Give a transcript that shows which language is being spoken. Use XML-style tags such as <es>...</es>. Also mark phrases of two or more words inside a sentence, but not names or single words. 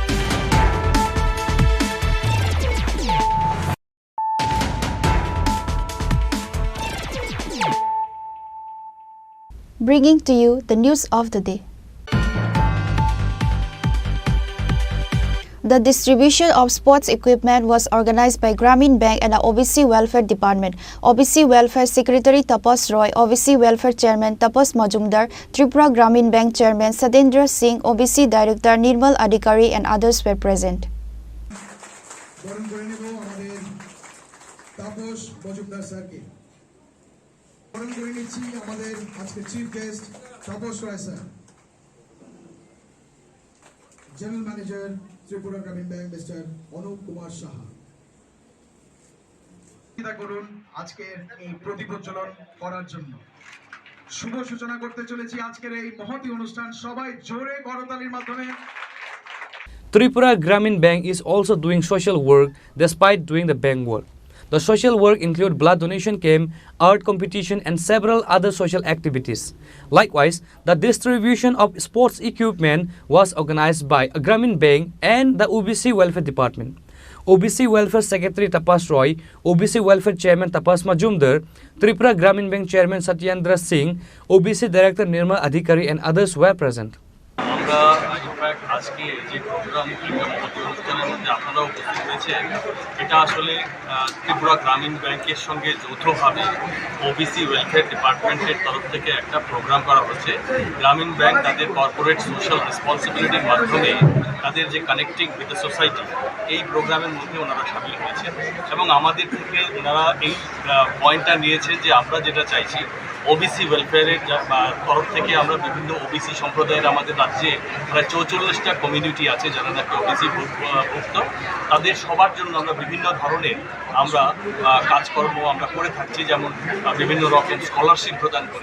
<en>Bringing to you the news of the day. The distribution of sports equipment was organized by Grameen Bank and the OBC Welfare Department. OBC Welfare Secretary Tapas Roy, OBC Welfare Chairman Tapas Majumdar, Tripura Grameen Bank Chairman Sadendra Singh, OBC Director Nirmal Adhikari and others were present. General Manager Tripura Grameen Bank Mr. Anup Kumar Saha.</en> <bn>করুন আজকের এই প্রতিপ্রজ্বলন করার জন্য শুভ সূচনা করতে চলেছি আজকের এই মহতি অনুষ্ঠান সবাই জোরে করতালির মাধ্যমে</bn> <en>Tripura Grameen Bank is also doing social work despite doing the bank work. The social work include blood donation camp, art competition and several other social activities. Likewise, the distribution of sports equipment was organized by Grameen Bank and the OBC Welfare Department. OBC Welfare Secretary Tapas Roy, OBC Welfare Chairman Tapas Majumdar, Tripura Grameen Bank Chairman Satyendra Singh, OBC Director Nirmal Adhikari and others were present.</en> <bn>আমরা ইনফ্যাক্ট আজকে যে প্রোগ্রাম অনুষ্ঠানের মধ্যে আপনারা উপস্থিত হয়েছেন এটা আসলে ত্রিপুরা গ্রামীণ ব্যাংকের সঙ্গে যৌথভাবে ওবিসি ওয়েলফেয়ার ডিপার্টমেন্টের তরফ থেকে একটা প্রোগ্রাম করা হচ্ছে। গ্রামীণ ব্যাংক তাদের</bn> <en>corporate social responsibility</en> <bn>মাধ্যমে তাদের যে</bn> <en>connecting with the society</en> <bn>এই প্রোগ্রামের মধ্যে ওনারা সামিল হয়েছে এবং আমাদের থেকে ওনারা এই পয়েন্টটা নিয়েছেন যে আমরা যেটা চাইছি ওবিসি ওয়েলফেয়ারের তরফ থেকে আমরা বিভিন্ন ওবিসি সম্প্রদায়ের আমাদের রাজ্যে প্রায় 44টা কমিউনিটি আছে যারা নাকি ওবিসি ভুক্ত, তাদের সবার জন্য আমরা বিভিন্ন ধরনের আমরা কাজকর্ম আমরা করে থাকছি, যেমন বিভিন্ন রকম স্কলারশিপ প্রদান করি।</bn>